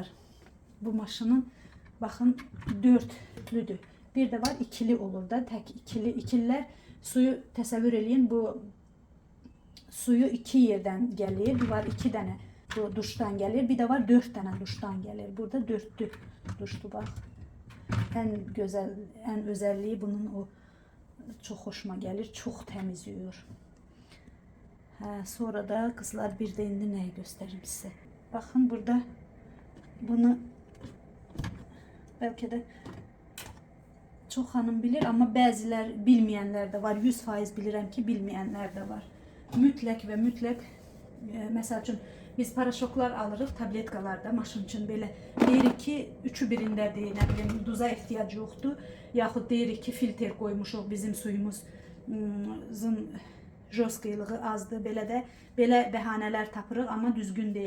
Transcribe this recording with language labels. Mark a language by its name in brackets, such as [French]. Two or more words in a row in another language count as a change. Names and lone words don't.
[Azerbaijani] Bu maşının baxın dörtlüdür. Bir de var ikili olur da, tək ikililər suyu təsəvvür eləyin. Bu suyu iki yerdən gəlir. Bir var 2 dənə bu duşdan gəlir. Bir de var 4 dənə duşdan gəlir. Burada 4'lü duşdu bax. [Turkish] En güzel, en özelliği bunun o çok hoşuma gelir. Çok temiz yuyur. Sonra da kızlar bir de indi neyi göstereyim size. Bakın burada bunu belki de çok hanım bilir ama bəzilər bilmeyenler de var. 100% [Azerbaijani] bilirəm ki [Turkish] bilmeyenler de var. [Azerbaijani] Mütləq ve mütləq məsəl üçün biz paraşoklar alırıq tabletkalarda maşın üçün belə deyirik ki 3'ü birindədir, nə bilim duza ehtiyac yoxdur, yaxud deyirik ki filtr qoymuşuq, bizim suyumuzun josqılığı azdır, belə bəhanələr tapırıq, amma düzgün deyil.